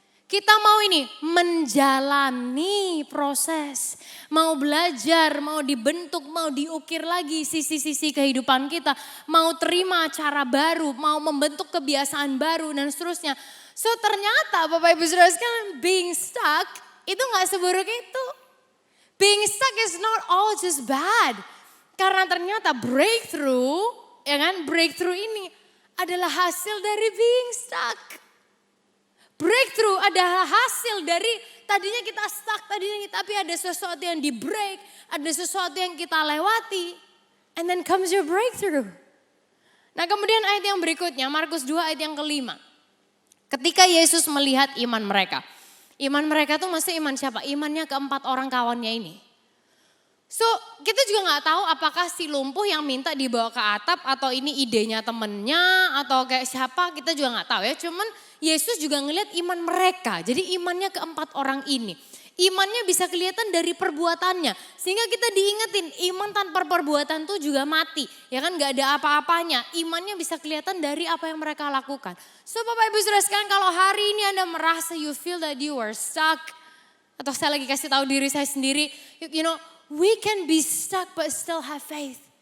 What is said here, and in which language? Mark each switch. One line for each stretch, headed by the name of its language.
Indonesian: Kita mau ini, menjalani proses. Mau belajar, mau dibentuk, mau diukir lagi sisi-sisi kehidupan kita. Mau terima cara baru, mau membentuk kebiasaan baru dan seterusnya. So ternyata Bapak Ibu Saudara sekalian, being stuck itu gak seburuk itu.
English: Being stuck is not all just bad.
Indonesian: Karena ternyata breakthrough, ya kan, breakthrough ini adalah hasil dari being stuck. Breakthrough adalah hasil dari tadinya kita stuck, tapi ada sesuatu yang di break, ada sesuatu yang kita lewati.
English: And then comes your breakthrough.
Indonesian: Nah kemudian ayat yang berikutnya, Markus 2 ayat yang kelima. Ketika Yesus melihat iman mereka. Iman mereka tuh maksudnya iman siapa? Imannya keempat orang kawannya ini. So kita juga gak tahu apakah si lumpuh yang minta dibawa ke atap atau ini idenya temennya atau kayak siapa, kita juga gak tahu ya. Cuman Yesus juga ngelihat iman mereka. Jadi imannya keempat orang ini. Imannya bisa kelihatan dari perbuatannya. Sehingga kita diingetin iman tanpa perbuatan tuh juga mati. Ya kan gak ada apa-apanya. Imannya bisa kelihatan dari apa yang mereka lakukan. So Bapak Ibu Saudara sekalian, kalau hari ini Anda merasa
English: you feel that you are stuck.
Indonesian: Atau saya lagi kasih tahu diri saya sendiri.
English: You know, we can be stuck but still have faith.